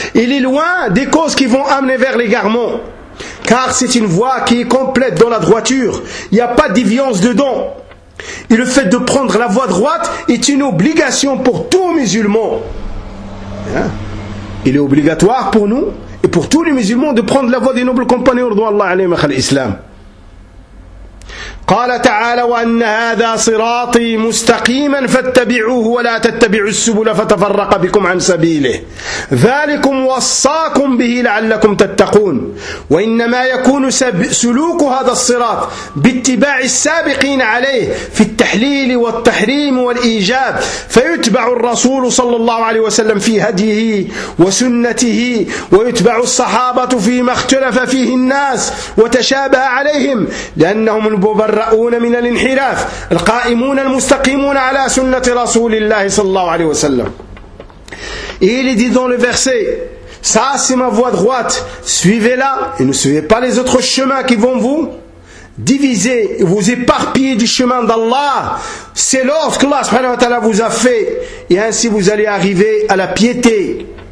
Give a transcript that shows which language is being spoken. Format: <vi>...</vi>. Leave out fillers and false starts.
<fr>Il est loin des causes qui vont amener vers l'égarement. Car c'est une voix qui est complète dans la droiture. Il n'y a pas d'déviance dedans. Et le fait de prendre la voie droite est une obligation pour tout musulman. Hein? Il est obligatoire pour nous et pour tous les musulmans de prendre la voie des nobles compagnons de Allah alayhi wa sallam.</fr> <ar>قال تعالى وأن هذا صراطي مستقيما فاتبعوه ولا تتبعوا السبل فتفرق بكم عن سبيله ذلكم وصاكم به لعلكم تتقون وإنما يكون سلوك هذا الصراط باتباع السابقين عليه في التحليل والتحريم والإيجاب فيتبع الرسول صلى الله عليه وسلم في هديه وسنته ويتبع الصحابة فيما اختلف فيه الناس وتشابه عليهم لأنهم المبرئون رؤون من الانحراف القائمون المستقيمون على سنة رسول الله صلى الله عليه وسلم.</ar> <fr>Il est dit dans le verset, ça c'est ma voie droite, suivez-la et ne suivez pas les autres chemins qui vont vous diviser, vous éparpiller du chemin d'Allah. C'est lorsque Allah subhanahu wa ta'ala vous a fait, et ainsi vous allez arriver à la piété.</fr>